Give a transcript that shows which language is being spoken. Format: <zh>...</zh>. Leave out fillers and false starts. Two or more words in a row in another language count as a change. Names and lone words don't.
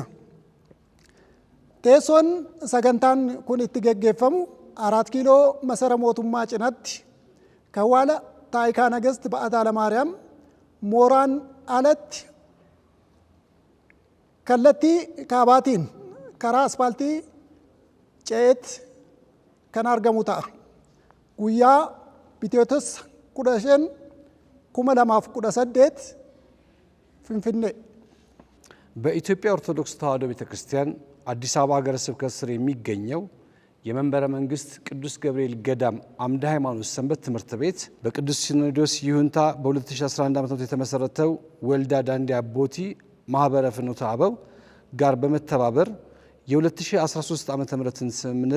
<om>Teessoon sagantaan kun itti geggeeffamu 4 kiiloo masara mootummaa cinatti kawwaala taayikaa nagast ba'ataa lamaariyaam mooraan alatti kallattii kaabaatiin karaa aspaaltii ce'eetti kan argamu ta'a. Guyyaa Bitootessa 15 2018 Finfinnee።</om> <am>በኢትዮጵያ ኦርቶዶክስ ተዋሕዶ ቤተክርስቲያን አዲስ አበባ ሀገረ ስብከት ስር የሚገኘው የመንበረ መንግስት ቅዱስ ገብርኤል ገዳም አምደ ሃይማኖት ሰንበት ትምህርት ቤት በቅዱስ ሲኖዶስ ይሁንታ በ2011 ዓ.ም የተመሰረተው ወልዳ ዳንዲ አቦቲ ማህበረ ፍኖተ አበው ጋር በመተባበር የ2013 ዓ.ም ስምምነት</am>